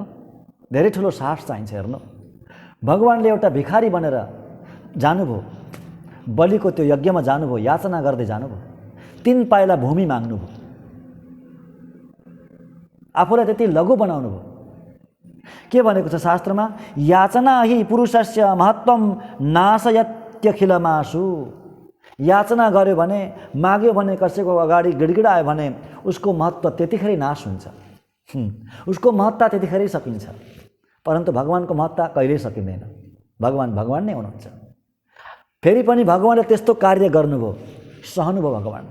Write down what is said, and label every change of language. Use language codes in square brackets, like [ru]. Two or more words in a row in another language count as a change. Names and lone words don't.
[ne] धेरै ठुलो साहस चाहिन्छ। हेर्नु, भगवानले एउटा भिखारी बनेर जानुभयो, बलिको त्यो यज्ञमा जानुभयो, याचना गर्दै जानुभयो, 3 पाइला भूमि माग्नुभयो, आफूलाई त्यति लघु बनाउनु भयो। के भनेको छ शास्त्रमा? [sa] याचना हि पुरुषस्य महत्त्वम नाशयत्यखिलमासु। [ne] याचना गर्यो भने, माग्यो भने, कसैको अगाडि गिडगिडायो भने उसको महत्त्व त्यतिखेरै नाश हुन्छ। उसको महत्ता त्यतिखेरै सकिन्छ। परन्तु भगवानको महत्ता कहिल्यै सकिँदैन। भगवान नै हुनुहुन्छ। फेरि पनि भगवानले त्यस्तो कार्य गर्नुभयो, सहनुभयो भगवानले।